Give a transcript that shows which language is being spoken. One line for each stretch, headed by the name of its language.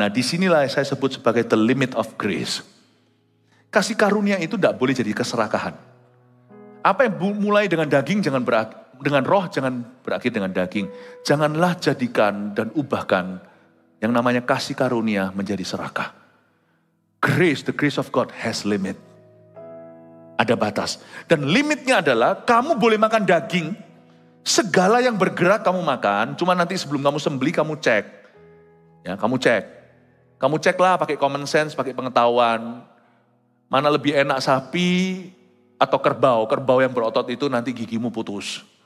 Indonesian: Nah, disinilah saya sebut sebagai
English: the limit of grace.
Indonesian: Kasih karunia itu tidak boleh jadi keserakahan. Apa yang mulai dengan daging, dengan roh jangan berakhir dengan daging. Janganlah jadikan dan ubahkan yang namanya kasih karunia menjadi serakah.
English: Grace, the grace of God has limit.
Indonesian: Ada batas. Dan limitnya adalah kamu boleh makan daging. Segala yang bergerak kamu makan. Cuma nanti sebelum kamu sembelih kamu cek. Ya, kamu cek. Kamu ceklah pakai common sense, pakai pengetahuan. Mana lebih enak sapi atau kerbau. Kerbau yang berotot itu nanti gigimu putus.